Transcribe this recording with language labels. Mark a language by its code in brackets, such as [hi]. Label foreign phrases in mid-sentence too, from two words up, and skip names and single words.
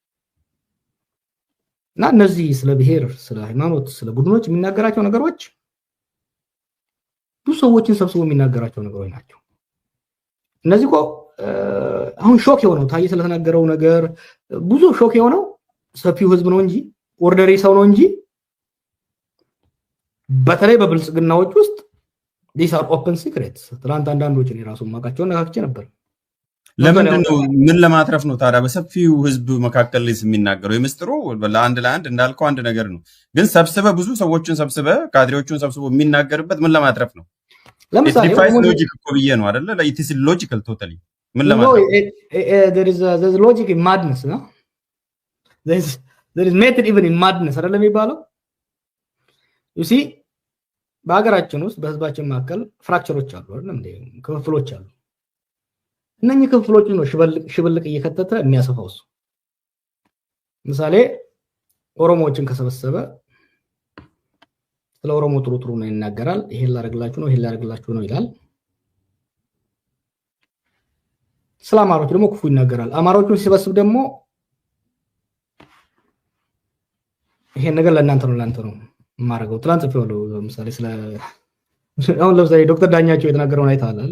[am] እና እነዚህ ስለ ብሔር፣ ስለ ሃይማኖት፣ ስለ ቡድኖች የሚናገራቸው ነገሮች ብዙ ሰዎችን ሰብስቦ የሚናገራቸው ነገሮች ናቸው። እነዚህ እኮ አሁን ሾክ የሆነው ታዬ ስለተናገረው ነገር ብዙ ሾክ የሆነው ሰፊው ህዝብ ነው እንጂ ኦርደሪ ሰው ነው እንጂ በተለይ በብልጽግናዎች ውስጥ [en] these are open secrets። [am] ትናንት አንዳንዶችን የራሱን ማቃቸው ነካክቼ ነበር። ለምንድን ነው ምን ለማትረፍ ነው ታዲያ በሰፊው ህዝብ መካከል ላይ የሚናገረው? የምስጥሩ ለአንድ እንዳልከው አንድ ነገር ነው፣ ግን ሰብስበ ብዙ ሰዎችን ሰብስበ ካድሬዎችን ሰብስቦ የሚናገርበት ምን ለማትረፍ ነው? ለምሳሌ ሎጂክ እኮ ብዬ ነው አይደለ? [en] it is logical totally [am] ምን ለማትረፍ [en] there is logic in madness no there is method even in madness [am] አይደለ የሚባለው? [en] you see [am] በአገራችን ውስጥ በህዝባችን መካከል ፍራክቸሮች አሉ አይደል እንዴ? ክፍፍሎች አሉ። እነኚህ ክፍፍሎች ነው ሽብልቅ እየከተተ የሚያሰፋው እሱ። ምሳሌ ኦሮሞዎችን ከሰበሰበ ስለ ኦሮሞ ጥሩ ነው ይናገራል። ይሄን ላደርግላችሁ ነው ይላል። ስለ አማሮች ደግሞ ክፉ ይናገራል። አማሮቹን ሲሰበስብ ደግሞ ይሄን ነገር ለእናንተ ነው ማረገው ትላንት ፈውለው ምሳሌ ስለ አሁን ለምሳሌ ዶክተር ዳኛቸው የተናገረውን አይተሃል አይደል?